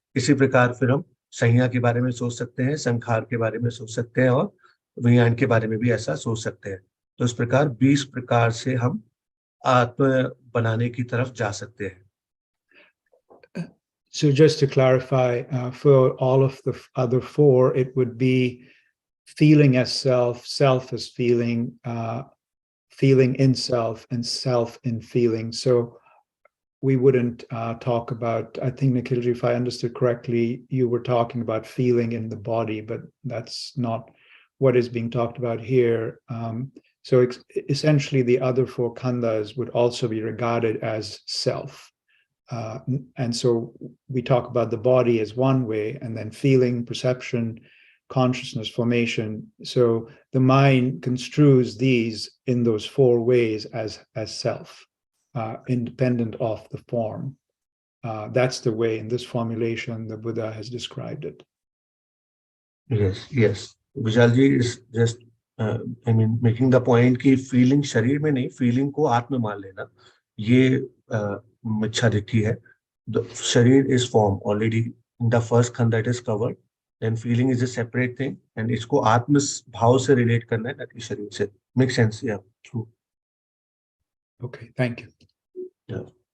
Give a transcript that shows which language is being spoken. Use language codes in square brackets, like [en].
[hi] इसी प्रकार फिर हम संज्ञा के बारे में सोच सकते हैं, संखार के बारे में सोच सकते हैं, और विज्ञान के बारे में भी ऐसा सोच सकते हैं। तो इस प्रकार 20 प्रकार से हम आत्म बनाने की तरफ जा सकते हैं। [en] So just to clarify, for all of the other four, it would be feeling as self, self as feeling, feeling in self, and self in feeling. So we wouldn't talk about, I think, Nikhilji, if I understood correctly, you were talking about feeling in the body, but that's not what is being talked about here. So essentially, the other four khandhas would also be regarded as self. And so we talk about the body as one way, and then feeling, perception, consciousness, formation. So the mind construes these in those four ways as self, independent of the form. That's the way in this formulation the Buddha has described it. Yes. [hi] Vishal ji [en] is just I mean making the point [hi] कि feeling शरीर में नहीं, feeling को आत्म मान लेना, ये मिथ्यादित्य है। [en] The शरीर is form already in the first खंड that is covered, then feeling is a separate thing, and [hi] इसको आत्म भाव से रिलेट करना है, ना कि शरीर से। [en] Make sense? Yeah, true. Okay, thank you. Yeah.